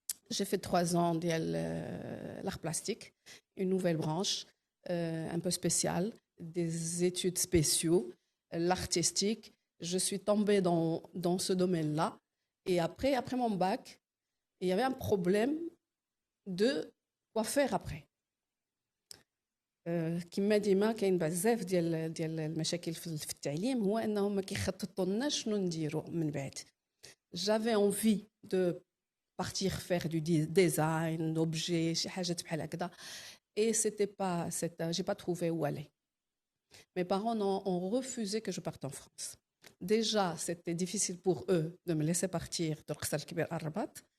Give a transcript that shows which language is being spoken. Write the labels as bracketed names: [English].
[French] J'ai fait 3 ans de l'art plastique, une nouvelle branche un peu spéciale, des études spéciaux, l'artistique. Je suis tombée dans ce domaine-là. Et après mon bac, il y avait un problème de quoi faire après. [Arabic] كما ديما كاين بزاف ديال المشاكل في التعليم هو انهم ما كيخططوا لنا شنو نديروا من بعد. [French] J'avais envie de partir faire du design, d'objets, [Arabic] شي حاجات بحال هكذا. [French] Et j'ai pas trouvé où aller. Mes parents ont refusé que je parte en France. Déjà, c'était difficile pour eux de me laisser partir de Rsal Kbir à Rabat.